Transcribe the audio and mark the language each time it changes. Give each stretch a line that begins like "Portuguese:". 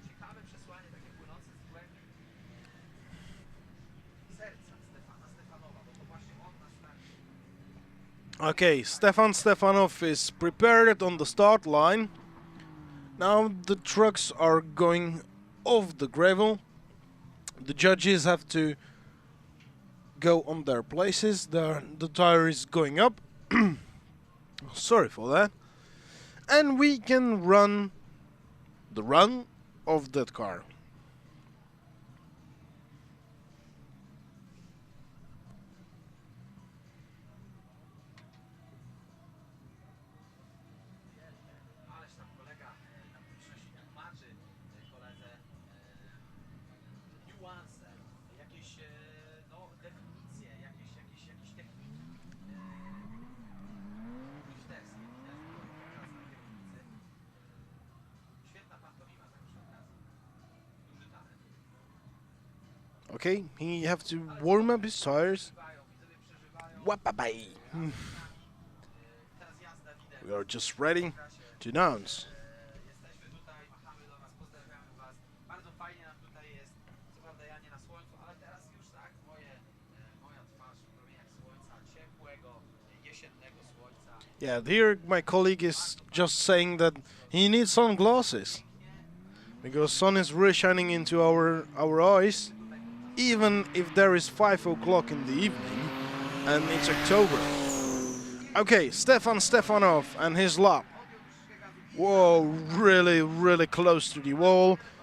Polish: Ciekawe przesłanie, takie płynące z głębi serca Stefanowa, bo to właśnie on na starcie.
English: Okay, Stefan Stefanov is prepared on the start line. Now the trucks are going off the gravel. The judges have to go on their places. The tire is going up. Sorry for that. And we can run the run of that car.
Polish: Ależ tam kolega na publiczności tłumaczy koledze niuanse, jakieś no, definicje, jakieś techniki drifterskie. Widać to praca na kierownicy. Świetna pantomima tak przy okazji. Duży talent.
English: Okay, he have to warm up his tires.
Polish: Widzowie przeżywają. Wapabay. Teraz jazda widać.
English: We are just ready to announce.
Polish: Jesteśmy tutaj, machamy do was, pozdrawiamy was. Bardzo fajnie nam tutaj jest. Co prawda ja nie na słońcu, ale teraz już tak moja twarz w promieniach słońca, ciepłego, jesiennego słońca.
English: Yeah, here my colleague is just saying that he needs sunglasses because sun is really shining into our eyes, even if there is 5 o'clock in the evening and it's October. Okay, Stefan Stefanov and his lap. Whoa, really close to the wall.